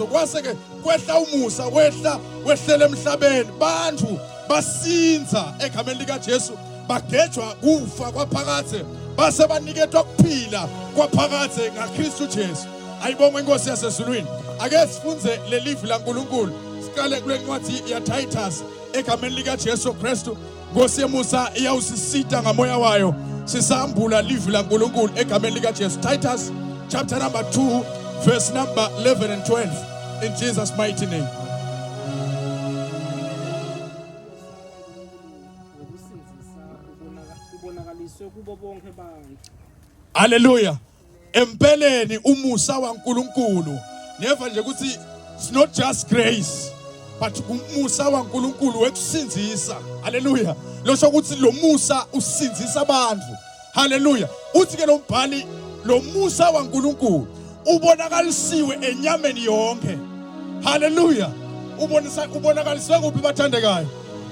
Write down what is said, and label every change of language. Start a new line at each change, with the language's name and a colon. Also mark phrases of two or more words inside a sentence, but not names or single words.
Swati: Kwase ke kwehla umusa wehlele emhlabeni bantu basinza egameni lika Jesu bagejwa kufa kwaphakathe base baniketwa ukuphila kwaphakathe ngaKristu Jesu. Ayibonge inkosi yasezulwini. Ake sifunze lelivi laNkulunkulu siqale kule ncwadi ya Titus egameni lika Jesu Kristu. Nkosi yemusa iyawusisita ngamoya wayo sisambula livi laNkulunkulu egameni lika Jesu.
English: Titus chapter number 2 verse number 11 and 12 in Jesus mighty name.
Swati: Hallelujah. Empeleni umusa waNkulunkulu. Never nje ukuthi
English: it's not just grace but
Swati: umusa waNkulunkulu wekusinzisa. Hallelujah. Lo sho ukuthi lo musa usinzisa abantu. Hallelujah. Uthi ke lo mbhali lo musa waNkulunkulu ubonakalisiwe enyameni yonke. Hallelujah. Ubonakaliswe kuphi bathandekayo?